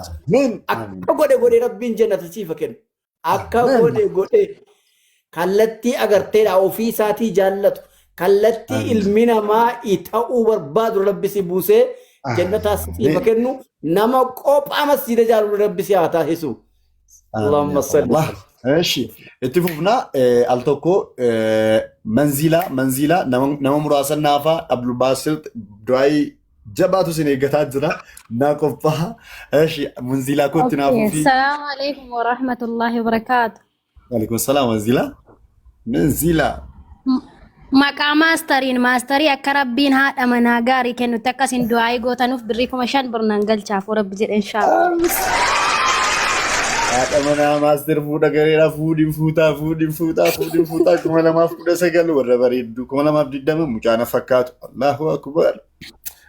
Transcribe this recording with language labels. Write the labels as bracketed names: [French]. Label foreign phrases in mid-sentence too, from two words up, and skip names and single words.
[Oromo] Akka godhee rabbiin jannata siif kenna. Akka godhee kallattii agarteedha ofiisaatii jaallatu kallattii ilmi namaa ta'uu barbaadu rabbi si buusee jannata siif kennu nama qophaa masjiida jaalu rabbi si haa taasisu. [Arabic] اللهم صل. [Oromo] Eshi itti fufna al tokko manzila nama muraasan naafaa Abdul Basit du'aa jabaatu sin eeggataa jira naa qophaa'a. Eshi manzilaa kootti naafuu fi [Arabic] السلام عليكم ورحمة الله وبركاته. وعليكم السلام manzila [Oromo] Maqaa maastarii akka rabbiin haadha manaa gaarii kennutti akkasiin du'aa gootanuuf birrii 5,000 birnaan galchaaf rabbi jedhe inshallah. Haadha manaa maaster fuudha gareera fuudhin fuutaa 2019 warra bareeddu 2020 mucaana fakkaatu [Arabic] الله أكبر.